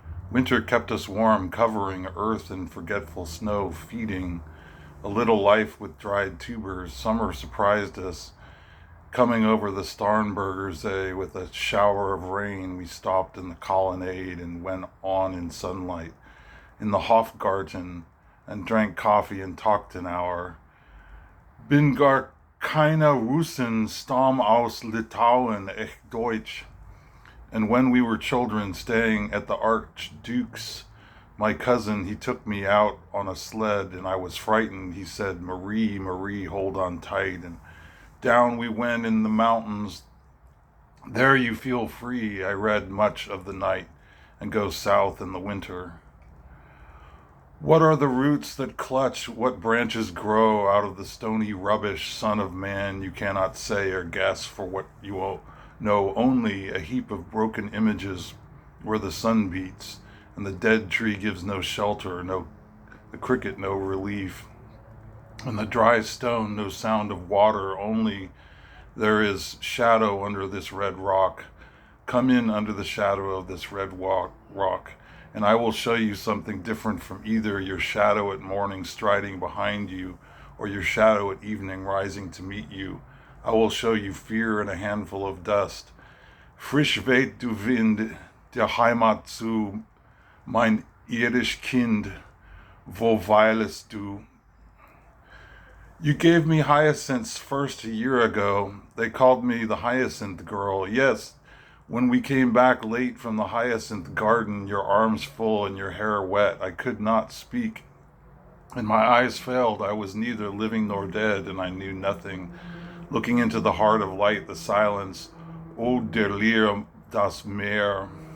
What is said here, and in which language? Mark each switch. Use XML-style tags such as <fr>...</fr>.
<en>Winter kept us warm, covering earth in forgetful snow, feeding a little life with dried tubers. Summer surprised us, coming over the Starnbergersee with a shower of rain. We stopped in the colonnade and went on in sunlight, in the Hofgarten, and drank coffee and talked an hour.</en> <de>Bin gar keine Russin, stamm aus Litauen, echt Deutsch.</de> <en>And when we were children staying at the Archduke's, my cousin, he took me out on a sled and I was frightened. He said, Marie, Marie, hold on tight. And down we went in the mountains. There you feel free. I read much of the night and go south in the winter. What are the roots that clutch? What branches grow out of the stony rubbish, son of man? You cannot say or guess, for what you know only a heap of broken images where the sun beats, and the dead tree gives no shelter, the cricket no relief, and the dry stone no sound of water, only there is shadow under this red rock. Come in under the shadow of this red rock, and I will show you something different from either your shadow at morning striding behind you or your shadow at evening rising to meet you. I will show you fear and a handful of dust.</en> <de>Frisch weht du Wind der Heimat zu, mein irisch Kind, wo weilest du?</de> <en>You gave me hyacinths first a year ago. They called me the hyacinth girl. Yes, when we came back late from the hyacinth garden, your arms full and your hair wet, I could not speak, and my eyes failed. I was neither living nor dead, and I knew nothing. Looking into the heart of light, the silence,</en> <de>O der Leer das Meer.</de>